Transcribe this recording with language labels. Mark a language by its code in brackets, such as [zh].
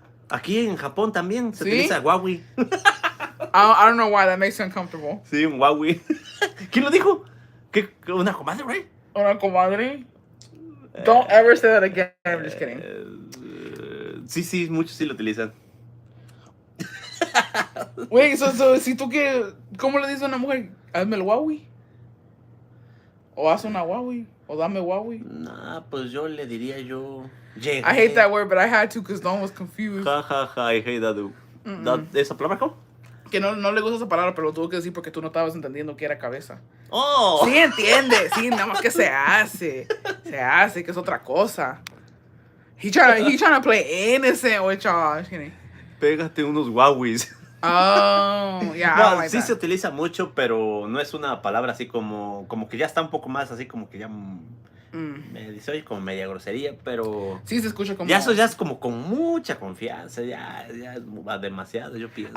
[es] Aquí en Japón también se utiliza Wowie. [en] I don't know why that makes you uncomfortable. [es] Sí, un Wowie. ¿Quién lo dijo? ¿Una comadre, right? ¿Una comadre? [en] Don't ever say that again. I'm just kidding. [es] Sí, muchos sí lo utilizan. Wait, si tú quieres... ¿Cómo le dices a una mujer? Hazme el Huawei. O haz una Huawei. O dame Huawei. Nah, pues yo le diría yo... [en] I hate that word, but I had to because no one was confused. Ja, ja, ja, I hate that. [es] ¿Esa palabra cómo? Que no le gusta esa palabra, pero lo tuve que decir porque tú no estabas entendiendo que era cabeza. ¡Oh! Sí, entiende. Sí, nada más que se hace. Se hace, que es otra cosa. [en] He trying to play innocent with y'all. [es] Pégate unos Huaweis. [en] Oh, yeah. [es] No, sí se utiliza mucho, pero no es una palabra así como que ya está un poco más así como que ya me dice, oye, como media grosería, pero sí se escucha como... Ya eso ya es como con mucha confianza, ya es demasiado, yo pienso.